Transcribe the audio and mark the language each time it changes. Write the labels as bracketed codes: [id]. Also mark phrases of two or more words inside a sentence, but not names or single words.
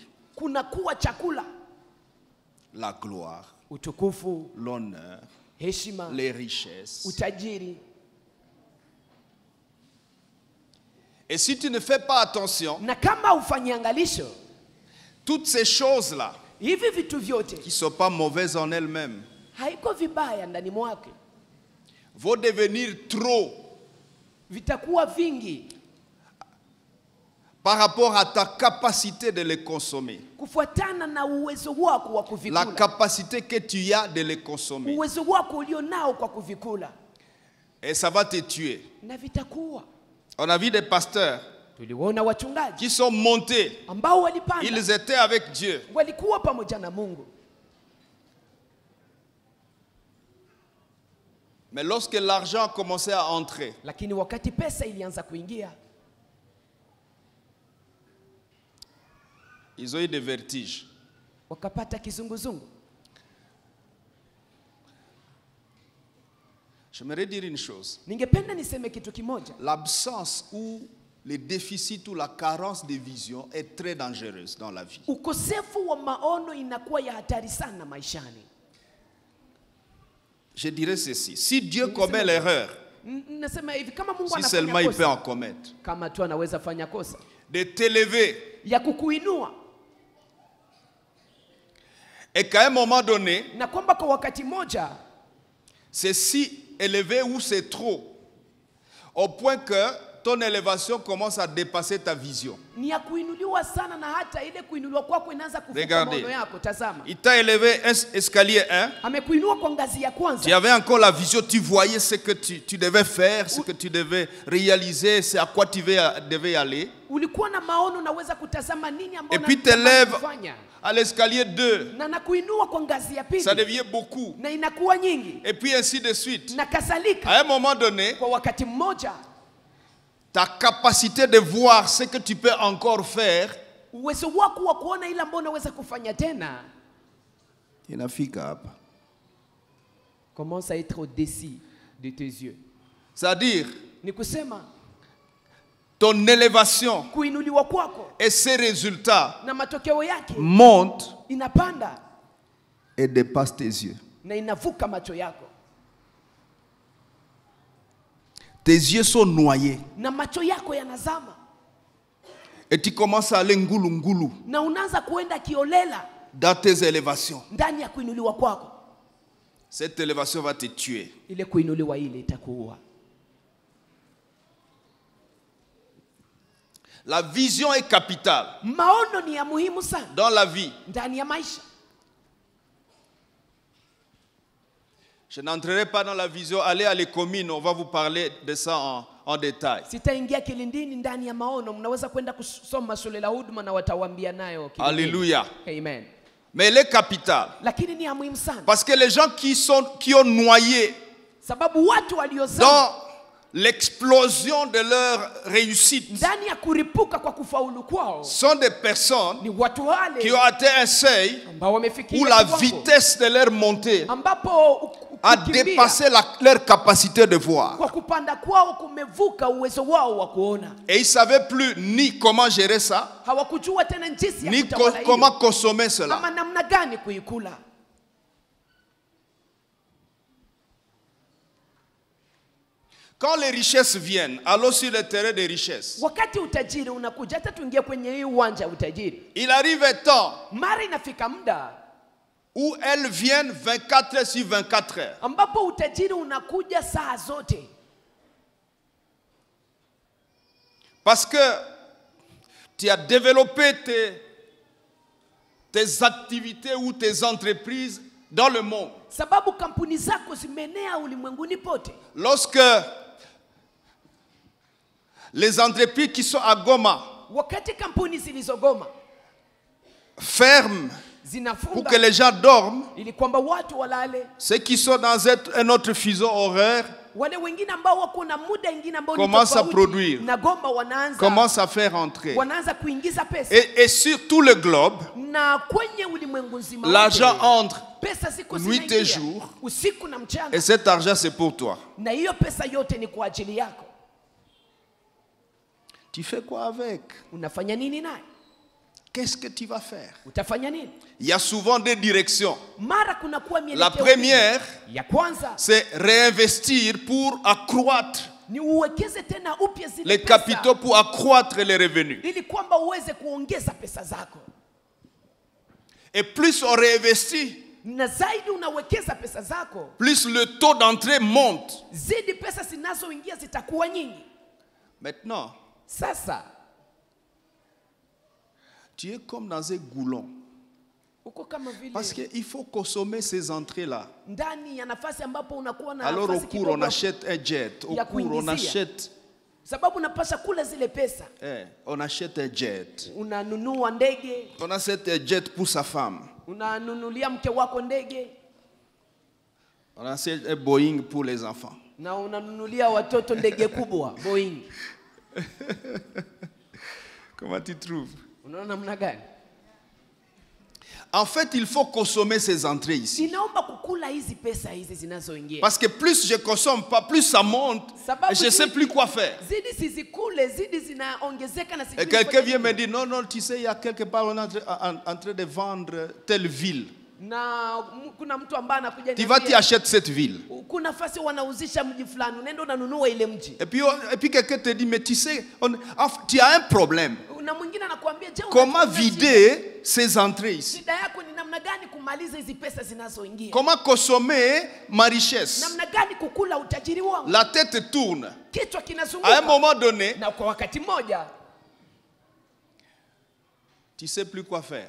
[sw] kuna kuwa chakula, [fr] la gloire, [sw] utukufu, [fr] l'honneur, [sw] heshima, [fr] les richesses. [sw] utajiri. [fr] Et si tu ne fais pas attention, [sw] Na kama ufanyi angalisho, [fr] toutes ces choses-là, [sw] hivi vitu vyote [fr] qui ne sont pas mauvaises en elles-mêmes, [sw] haiko vibaya ndani mwake, [fr] vont devenir trop [sw] vitakuwa vingi [fr] par rapport à ta capacité de les consommer. [sw] kufuatana na uwezo wako wa [fr] La [sw] kuvikula, [fr] capacité que tu as de les consommer. [sw] uwezo wako ulionao kwa kuvikula, [fr] Et ça va te tuer. [sw] na vitakuwa. [fr] On a vu des pasteurs [sw] Tuliwaona wachungaji [fr] qui sont montés. [sw] ambao walipanda, [fr] Ils étaient avec Dieu. [sw] walikuwa pamoja na Mungu, [fr] Mais lorsque l'argent a commencé à entrer, [sw] lakini wakati pesa ilianza kuingia, [fr] ils ont eu des vertiges. [sw] wakapata kizunguzungu. [fr] J'aimerais dire une chose. [sw] Ningependa niseme kitu kimoja, [fr] L'absence ou le déficit ou la carence de vision est très dangereuse dans la vie. [sw] ukosefu wa maono inakuwa ya hatari sana maishani. [fr] Je dirais ceci. Si Dieu commet l'erreur, [sw] Nasema hivi, kama Mungu [fr] si seulement [sw] anafanya [fr] il peut en [sw] kosa, [fr] commettre, [sw] kama tu anaweza fanya kosa [fr] de t'élever, [sw] ya kukuinua, [fr] et qu'à un moment donné, [sw] na kwamba kwa wakati moja [fr] c'est si élevé ou c'est trop, au point que ton élévation commence à dépasser ta vision. [sw] ni ya kuinuliwa sana, na hata ile kuinuliwa kwako inaanza kuvuka [fr] Regardez. [sw] maono yako. Tazama, [fr] Il t'a élevé un escalier 1, [sw] amekuinua kwa ngazi ya [fr] tu [sw] kwanza, [fr] avais encore la vision, tu voyais ce que tu devais faire, ce que tu devais réaliser, c'est à quoi tu devais aller. [sw] ulikuwa na maono, unaweza kutazama nini [fr] Et [sw] ambayo [fr] puis t'élèves [sw] kufanya, [fr] à l'escalier 2, [sw] na nakuinua kwa ngazi ya [fr] ça [sw] pili, [fr] devient beaucoup. [sw] na inakuwa nyingi, [fr] Et puis ainsi de suite. [sw] na kadhalika. [fr] À un moment donné, [sw] Kwa wakati mmoja, [fr] ta capacité de voir ce que tu peux encore faire [sw] uwezo wako wa kuona ile ambayo unaweza kufanya tena inafika hapa. [fr] commence à être au-dessus de tes yeux. C'est-à-dire, [sw] Ni kusema [fr] ton élévation [sw] kuinuliwa kwako [fr] et ses résultats [sw] na matokeo yake [fr] montent [sw] inapanda [fr] et dépassent tes yeux. [sw] na inavuka macho yako, [fr] Tes yeux sont noyés. [sw] na macho yako yanazama, [fr] Et tu commences à aller ngulu ngulu [sw] na unaanza kuenda kiolela [fr] dans tes élévations. [sw] ndani ya kuinuliwa kwako. [fr] Cette élévation va te tuer. [sw] Ile kuinuliwa ile itakuua. [fr] La vision est capitale [sw] Maono ni ya muhimu sana [fr] dans la vie. [sw] ndani ya maisha. [fr] Je n'entrerai pas dans la vision. Allez à l'Écomine, on va vous parler de ça en détail. [sw] Sitaingia kilindini ndani ya maono. Mnaweza kwenda kusoma shule la huduma na watawaambia nayo kilindini. [fr] Alléluia. Amen. Mais elle est capitale. [sw] Lakini ni ya muhimu sana. [fr] Parce que les gens qui ont noyé [sw] Sababu watu waliozama [fr] dans l'explosion de leur réussite [sw] ndani ya kuripuka kwa kufaulu kwao [fr] sont des personnes [sw] ni watu wale [fr] qui ont atteint un seuil [sw] ambao wamefikia [fr] où la [sw] kiwango [fr] vitesse de leur montée [sw] ambapo [fr] a [sw] kukimbia [fr] dépassé leur capacité de voir. [sw] kwa kupanda kwao kumevuka uwezo wao wa kuona. [fr] Et ils ne savaient plus ni comment gérer ça, [sw] Hawakujua tena jinsi ya [fr] ni [sw] kutawala [fr] comment [sw] hiyo, [fr] consommer cela. [sw] ama namna gani kuikula. [fr] Quand les richesses viennent, allons sur le terrain des richesses. [sw] Wakati utajiri unakuja, hata tuingie kwenye hii uwanja wa utajiri, [fr] Il arrive un temps [sw] mara inafika muda [fr] où elles viennent 24 heures sur 24 heures. [sw] ambapo utajiri unakuja saa zote. [fr] Parce que tu as développé tes activités ou tes entreprises dans le monde. [sw] Sababu kampuni zako zimeenea ulimwenguni pote. [fr] Lorsque les entreprises qui sont à Goma [sw] Wakati kampuni zilizogoma [fr] ferment pour [sw] zinafunga [fr] que les gens dorment, [sw] ili kwamba watu walale, [fr] ceux qui sont dans un autre fuseau horaire [sw] wale wengine ambao wako na muda ingine ambao ni [fr] commencent à [sw] tofauti [fr] produire, [sw] na Goma wanaanza [fr] commencent à faire entrer. [sw] wanaanza kuingiza pesa, [fr] Et sur tout le globe, [sw] na kwenye ulimwengu nzima [fr] l'argent [sw] wote, [fr] entre [sw] pesa ziko [fr] nuit et [sw] zinaingia [fr] jour. [sw] usiku na mchana, [fr] Et cet argent, c'est pour toi. [sw] na hiyo pesa yote ni kwa ajili yako. [fr] Tu fais quoi avec? [sw] Unafanya nini naye? [fr] Qu'est-ce que tu vas faire? [sw] Utafanya nini? [fr] Il y a souvent deux directions. [sw] Mara kuna kuwa [fr] La [sw] mielekeo [fr] première, [sw] ya kwanza [fr] c'est réinvestir pour accroître [sw] ni uwekeze tena upya zile [fr] les [sw] pesa [fr] capitaux, pour accroître les revenus. [sw] ili kwamba uweze kuongeza pesa zako, [fr] Et plus on réinvestit, [sw] na zaidi unawekeza pesa zako, [fr] plus le taux d'entrée monte. [sw] zidi pesa zinazoingia zitakuwa nyingi. [fr] Maintenant, [sw] Sasa [fr] tu es comme dans un goulon. [sw] uko kama vile [fr] Parce qu'il faut consommer ces entrées-là. [sw] ndani ya nafasi ambapo unakuwa na [fr] Alors au [sw] nafasi [fr] cours, on [sw] kidogo, [fr] achète un jet. Au [sw] ya [fr] cours, on [sw] kuingizia. [fr] achète, [sw] sababu unapasha kula zile pesa, [fr] on achète un jet. [sw] unanunua ndege, [fr] On achète un jet pour sa femme. [sw] unanunulia mke wako ndege, [fr] On achète un Boeing pour les enfants. [sw] na unanunulia watoto ndege kubwa Boeing. [fr] Comment tu trouves? [sw] Unaona namna gani? [fr] En fait, il faut consommer ces entrées ici. [sw] Inaomba kukula hizi pesa hizi zinazoingia, [fr] Parce que plus je consomme pas, plus ça monte. [sw] Sababu [fr] Et je ne sais plus quoi faire. [sw] zidi sizikule, zidi zinaongezeka na sijui [fr] Et quelqu'un [sw] nifanye [fr] vient me [sw] nini. [fr] dire, non, non, tu sais, il y a quelque part, on est en train de vendre telle ville. [sw] Na kuna mtu ambaye anakuja [fr] Tu vas, tu achètes cette ville. [sw] kuna nafasi wanauzisha mji fulani, unaenda unanunua ile mji, [fr] Et puis quelqu'un te dit, mais tu sais, tu as un problème. [sw] na mwingine anakuambia je, [fr] Comment [sw] unajua [fr] vider ces entrées ici? [sw] shida yako ni namna gani kumaliza hizi pesa zinazoingia, [fr] Comment consommer ma richesse? [sw] namna gani kukula utajiri wangu. [fr] La tête tourne. [sw] Kichwa [fr] À un [sw] kinazunguka, [fr] moment donné, [sw] na kwa wakati mmoja [fr] tu ne sais plus quoi faire.